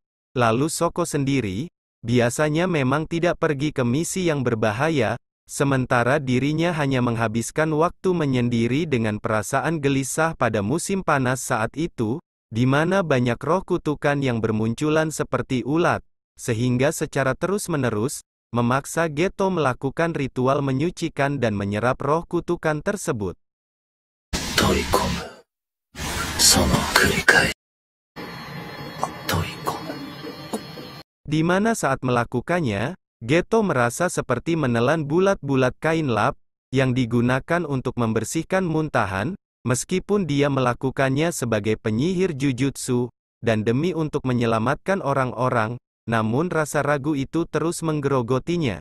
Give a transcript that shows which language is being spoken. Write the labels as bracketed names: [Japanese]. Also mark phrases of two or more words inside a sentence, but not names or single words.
[Indonesian] Lalu Shoko sendiri, biasanya memang tidak pergi ke misi yang berbahaya, sementara dirinya hanya menghabiskan waktu menyendiri dengan perasaan gelisah pada musim panas saat itu, di mana banyak roh kutukan yang bermunculan seperti ulat, sehingga secara terus-menerus, memaksa Geto melakukan ritual menyucikan dan menyerap roh kutukan tersebut. [Japanese] 取り込む。その繰り返し。取り込む。 [Indonesian] Di mana saat melakukannya, Geto merasa seperti menelan bulat-bulat kain lap, yang digunakan untuk membersihkan muntahan, meskipun dia melakukannya sebagai penyihir jujutsu, dan demi untuk menyelamatkan orang-orang, namun rasa ragu itu terus menggerogotinya.